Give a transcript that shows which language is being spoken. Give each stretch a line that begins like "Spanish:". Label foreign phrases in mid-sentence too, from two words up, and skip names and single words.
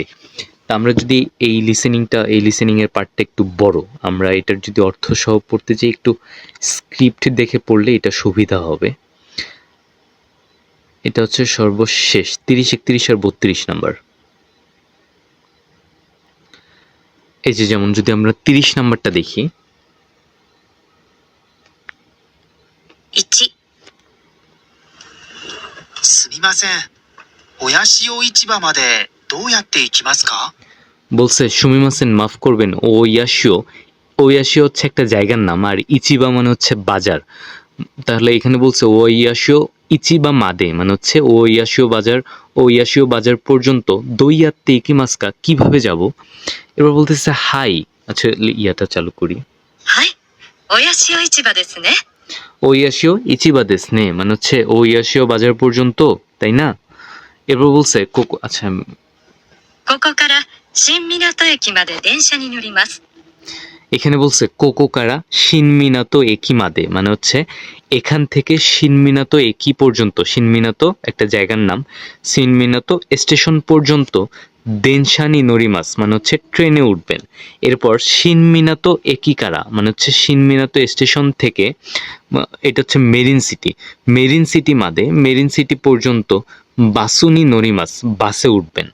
Bangla: তা আমরা যদি এই লিসেনিংয়ের পার্টটা একটু বড়, আমরা এটার যদি অর্থ সহ পড়তে চাই, একটু স্ক্রিপ্ট দেখে পড়লে এটা সুবিধা হবে। এটা হচ্ছে সর্বশেষ 30, 31 আর 32 নাম্বার। এই যে যেমন যদি আমরা 30 নাম্বারটা দেখি,
Japanese: 1、すみません。親潮市場までどうやって行きますか？
Bangla: বলছে সুমিমাসেন মাফ করবেন, ও ইয়াশিও হচ্ছে একটা জায়গার নাম, আর ইচিবা মানে হচ্ছে বাজার। তাহলে এখানে বলছে
Japanese: 親潮市場まで
Bangla: মানে হচ্ছে ও ইয়াশিও বাজার পর্যন্ত
Japanese: どうやって行きますか
Bangla: কিভাবে যাব। এবার বলতেছে হাই, আচ্ছা ইয়াটা চালু করি।
Japanese: はい、親潮市場ですね。親潮市場ですね
Bangla: মানে হচ্ছে ও ইয়াশিও বাজার পর্যন্ত, তাই না? এরপর বলছে কোকো, আচ্ছা
Japanese: ここから新港駅まで電車に乗ります。
Bangla: এখানে বলছে
Japanese: ここから新港駅まで
Bangla: মানে হচ্ছে এখান থেকে শিনমিনাতো একি পর্যন্ত, শিনমিনাতো একটা জায়গার নাম, শিনমিনাতো স্টেশন পর্যন্ত
Japanese: 電車に乗ります
Bangla: মানে হচ্ছে ট্রেনে উঠবেন। এরপর
Japanese: 新港駅から
Bangla: মানে হচ্ছে শিনমিনাতো স্টেশন থেকে, এটা হচ্ছে
Japanese: マリンシティまで,
Bangla: মেরিন সিটি পর্যন্ত
Japanese: バスに乗ります
Bangla: বাসে উঠবেন।